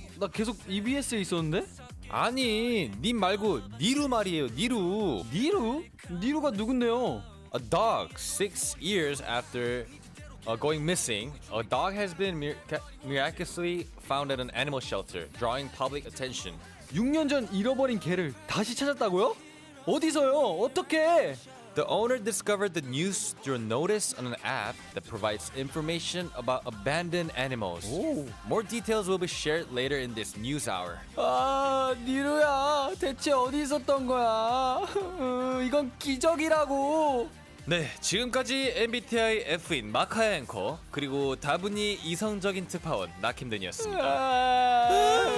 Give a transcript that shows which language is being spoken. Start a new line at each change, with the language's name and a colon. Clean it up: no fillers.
Korean: 나 계속 EBS에 있었는데? 아니, 님 말고 니루 말이에요. 니루. 니루? 니루가 누군데요?
English: A dog 6 years after going missing, a dog has been miraculously found at an animal shelter, drawing public attention.
Korean: 6년 전 잃어버린 개를 다시 찾았다고요? 어디서요? 어떻게?
English: The owner discovered the news through a notice on an app that provides information about abandoned animals.
Korean: 오.
English: More details will be shared later in this news hour.
Korean: 아, 니루야, 대체 어디 있었던 거야? 이건 기적이라고. 네, 지금까지 MBTI F인 마카야 앵커 그리고 다분히 이성적인 특파원 낙힘든이었습니다.